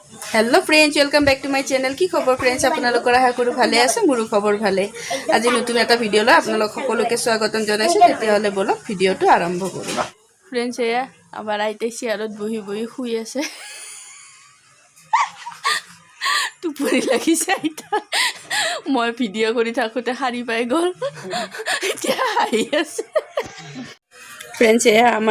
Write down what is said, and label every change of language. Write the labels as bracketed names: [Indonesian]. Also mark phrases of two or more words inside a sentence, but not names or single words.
[English] hello friends welcome back to my channel [Assamese] কি খবৰ फ्रेंड्स আপোনালোকৰ আশা কৰো ভালে আছে মোৰো খবৰ ভালে আজি নতুন এটা ভিডিও লৈ আপোনালোক সকলোকে স্বাগতম জনাইছো তেতিয়া হলে বলক ভিডিওটো আৰম্ভ কৰো फ्रेंड्स এয়া আবার আইতে চেয়াৰত বহি বহি শুই আছে টুপনি লাগিছে আইতা মই ভিডিও কৰি থাকোতে হাৰি পাই গল এতিয়া আহি আছে फ्रेंड्स এয়া আমাৰ